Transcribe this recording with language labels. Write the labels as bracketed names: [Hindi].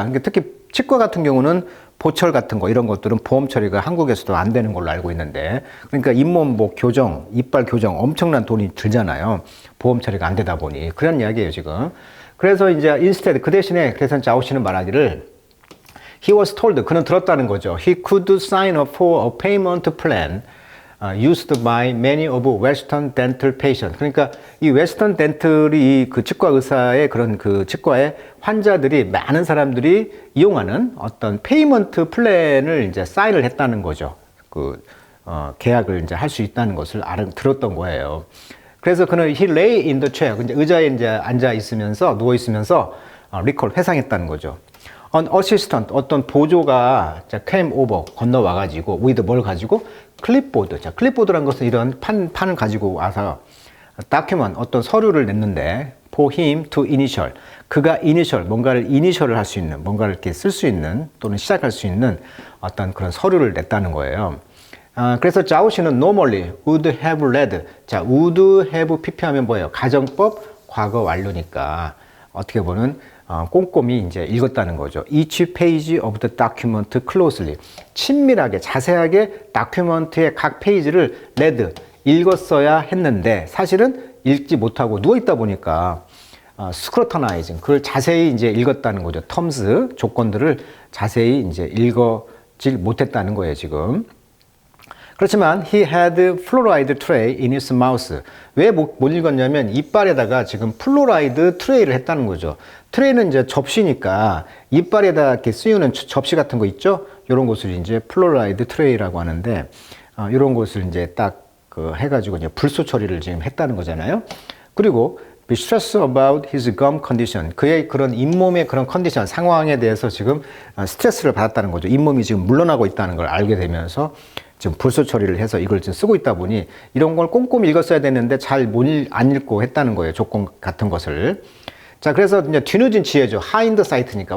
[Korean] 그러니까 특히 치과 같은 경우는 보철 같은 거 이런 것들은 보험 처리가 한국에서도 안 되는 걸로 알고 있는데, 그러니까 잇몸 뭐 교정, 이빨 교정 엄청난 돈이 들잖아요. 보험 처리가 안 되다 보니. 그런 이야기예요, 지금. 그래서 이제 instead 그 대신에 그래서 자오 씨는 말하기를 [English] he was told [Korean] 그는 들었다는 거죠. [English] He could sign up for a payment plan used by many of Western dental patients. [Korean] 그러니까 이 웨스턴 덴틀이 그 치과 의사의 그런 그 치과의 환자들이 많은 사람들이 이용하는 어떤 페이먼트 플랜을 이제 사인을 했다는 거죠. 그 계약을 이제 할 수 있다는 것을 들었던 거예요. 그래서 그는 [English] he lay in the chair. [Korean] 이제 의자에 이제 앉아 있으면서 누워 있으면서 recall 회상했다는 거죠. [English] An assistant [Korean] 어떤 보조가 [English] came over [Korean] 건너와 가지고 with 뭘 가지고 클립보드. 자, 클립보드란 것은 이런 판을 가지고 와서 document 어떤 서류를 냈는데 [English] for him to initial. [Korean] 그가 initial 뭔가를 이니셜을 할 수 있는 뭔가를 이렇게 쓸 수 있는 또는 시작할 수 있는 어떤 그런 서류를 냈다는 거예요. 그래서 자오 씨는 [English] normally would have read. [Korean] 자, would have PP하면 뭐예요? 가정법 과거 완료니까 어떻게 보면 꼼꼼히 이제 읽었다는 거죠. [English] Each page of the document closely. [Korean] 친밀하게, 자세하게 다큐멘트의 각 페이지를 read, 읽었어야 했는데 사실은 읽지 못하고 누워있다 보니까 scrutinizing, 그걸 자세히 이제 읽었다는 거죠. terms, 조건들을 자세히 이제 읽어질 못했다는 거예요, 지금. 그렇지만 [English] he had fluoride tray in his mouth. [Korean] 왜 못 읽었냐면 이빨에다가 지금 플로라이드 트레이를 했다는 거죠. 트레이는 이제 접시니까 이빨에다 이렇게 쓰이는 접시 같은 거 있죠? 이런 것을 이제 플로라이드 트레이라고 하는데 이런 것을 이제 딱 해가지고 이제 불소 처리를 지금 했다는 거잖아요. [English] 그리고 be stressed about his gum condition. [Korean] 그의 그런 잇몸의 그런 컨디션, 상황에 대해서 지금 스트레스를 받았다는 거죠. 잇몸이 지금 물러나고 있다는 걸 알게 되면서 지금 불소 처리를 해서 이걸 지금 쓰고 있다 보니 이런 걸 꼼꼼히 읽었어야 됐는데 잘 안 읽고 했다는 거예요. 조건 같은 것을. 자, 그래서 이제 뒤늦은 지혜죠. 하인드 사이트니까.